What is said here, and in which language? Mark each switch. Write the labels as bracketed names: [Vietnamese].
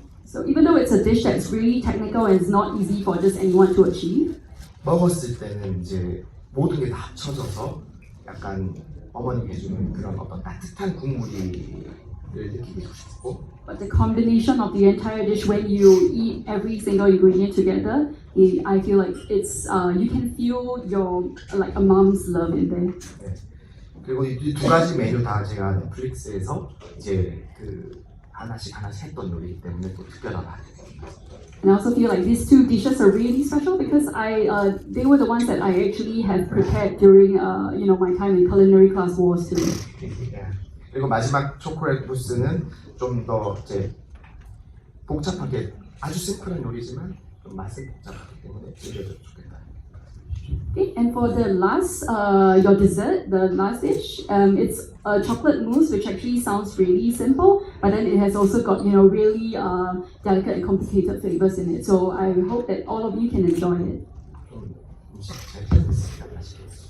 [English] So even though it's a dish that's really technical and it's not easy for just anyone to achieve, [Korean] 먹었을 때는 이제 모든 게 다 합쳐져서 약간 어머니가 해주는 그런 어떤 따뜻한 국물이를 느끼고 싶고, [English] but the combination of the entire dish when you eat every single ingredient together, I feel like it's you can feel your like a mom's love in there. [Korean] 네. 그리고 이 두 가지 메뉴 다 제가 넷플릭스에서 이제 그 하나씩 했던 요리이기 때문에 또 특별하다. [English] And I also feel like these two dishes are really special because they were the ones that I actually have prepared during my time in culinary class was too. [Korean] 네. 그리고 마지막 초콜릿 무스는 좀 더 이제 복잡하게 아주 심플한 요리지만 좀 맛은 복잡하기 때문에 즐겨도 좋겠다. [English] Okay, and for the last, your dessert, the last dish, it's a chocolate mousse, which actually sounds really simple, but then it has also got really delicate and complicated flavors in it. So I hope that all of you can enjoy it. [Korean] 좀 음식 잘 잘했습니다. 맛있게.